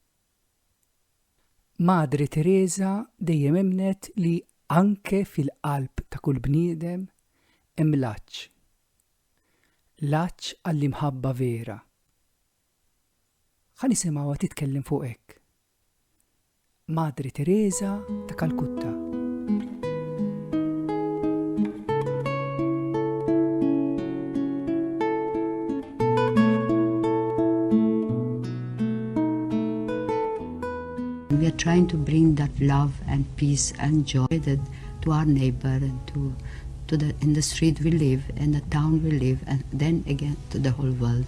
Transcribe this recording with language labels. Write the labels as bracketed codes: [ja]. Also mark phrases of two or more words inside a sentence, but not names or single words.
[mt] Madri Teresa dejjem emnet li anke fil-qalb ta' kull bniedem hemm laċċ. Laċċ għall-imħabba vera. Ħa nisimgħuha titkellem fuq hekk. Madri Teresa ta' Kalkutta. [en] We are trying to bring that love and peace and joy to our neighbor and in the street we live, in the town we live, and then again to the whole world.